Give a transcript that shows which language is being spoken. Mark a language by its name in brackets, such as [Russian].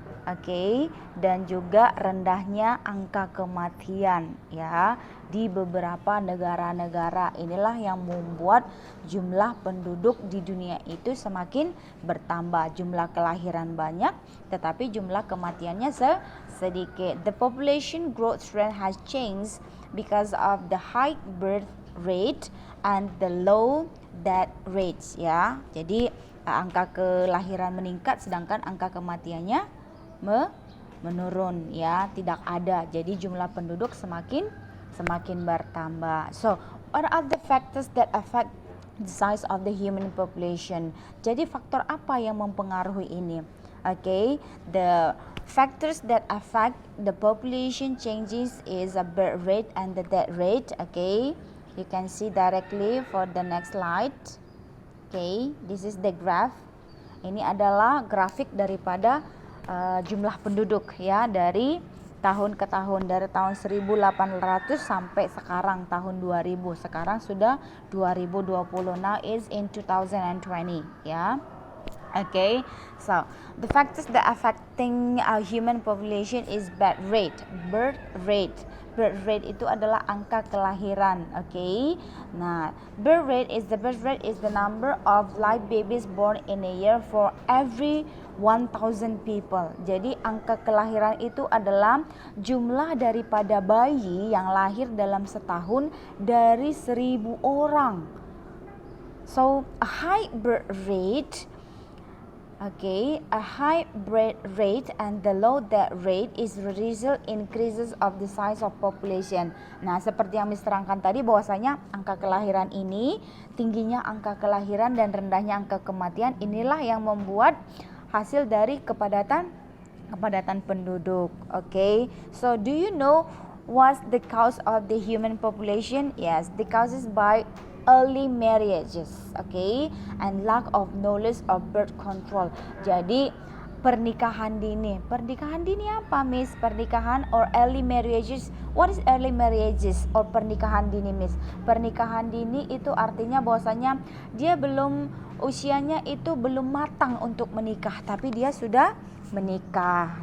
[Indonesian] Oke, dan juga rendahnya angka kematian ya di beberapa negara-negara. Inilah yang membuat jumlah penduduk di dunia itu semakin bertambah. Jumlah kelahiran banyak, tetapi jumlah kematiannya sedikit. [English] The population growth trend has changed because of the high birth rate and the low death rates ya. [Indonesian] Jadi angka kelahiran meningkat sedangkan angka kematiannya menurun ya, tidak ada. Jadi jumlah penduduk semakin bertambah. [English] So, what are the factors that affect the size of the human population? [Indonesian] Jadi faktor apa yang mempengaruhi ini? [English] Okay, the factors that affect the population changes is a birth rate and the death rate. Okay, you can see directly for the next slide. Okay, this is the graph. [Indonesian] Ini adalah grafik daripada jumlah penduduk ya dari tahun ke tahun, dari tahun 1800 sampai sekarang tahun 2000. Sekarang sudah 2020. [English] Now is in 2020 [Indonesian] ya. [English] Okay, so the factors that affecting our human population is birth rate. [Indonesian] Birth rate itu adalah angka kelahiran. [English] Okay, nah birth rate is the number of live babies born in a year for every 1000 people. [Indonesian] Jadi angka kelahiran itu adalah jumlah daripada bayi yang lahir dalam setahun dari 1000 orang. [English] So a high birth rate, okay, a high birth rate and the low death rate is the result increases of the size of population. [Indonesian] Nah, seperti yang Miss terangkan tadi bahwasanya angka kelahiran ini, tingginya angka kelahiran dan rendahnya angka kematian inilah yang membuat hasil dari kepadatan penduduk. [English] Okay, so do you know what's the cause of the human population? Yes, the cause is by early marriages, okay, and lack of knowledge of birth control. [Indonesian] Jadi pernikahan dini apa Miss? [English] Pernikahan or early marriages. What is early marriages or pernikahan dini Miss? [Indonesian] Pernikahan dini itu artinya bahwasanya dia usianya itu belum matang untuk menikah, tapi dia sudah menikah.